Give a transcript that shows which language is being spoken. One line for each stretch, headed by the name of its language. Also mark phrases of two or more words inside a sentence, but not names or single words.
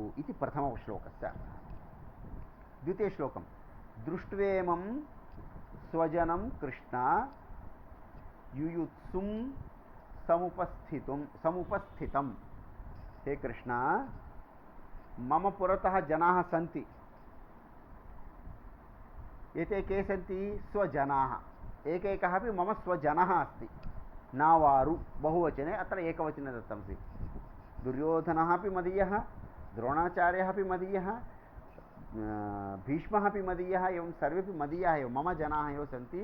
Sanskrit: ఇది ప్రథమ శ్లోకస్య. ద్వితీయ శ్లోకం. దృష్ట్వేమం స్వజనం కృష్ణ యుయుత్సుం సముపస్థితం. హే కృష్ణ, మమ పురతః జనాः సంతి. एते के सन्ति? स्वजनाः. एकैकः अपि मम स्वजनः अस्ति, न वारु. बहुवचने, अत्र एकवचने दत्तमस्ति. दुर्योधनः अपि मदीयः, द्रोणाचार्यः अपि मदीयः, भीष्मः अपि मदीयः, एवं सर्वेपि मदीयाः एव, मम जनाः एव सन्ति.